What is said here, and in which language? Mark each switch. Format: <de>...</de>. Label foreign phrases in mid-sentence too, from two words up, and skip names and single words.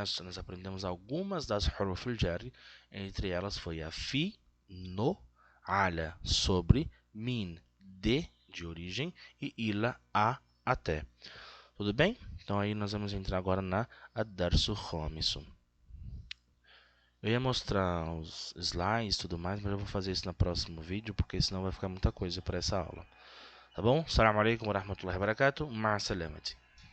<pt>Nós aprendemos algumas das</pt> <ar>حروف الجر.</ar> <pt>Entre elas foi a fi, no, ala, sobre, min, de origem, e ila, a, até. Tudo bem? Então aí nós vamos entrar agora na</pt> <ar>الدرس الخامس.</ar> <pt>Eu ia mostrar os slides e tudo mais, mas eu vou fazer isso no próximo vídeo, porque senão vai ficar muita coisa para essa aula. Tá bom?</pt> <ar>السلام عليكم ورحمة الله وبركاته. مع السلامة.</ar>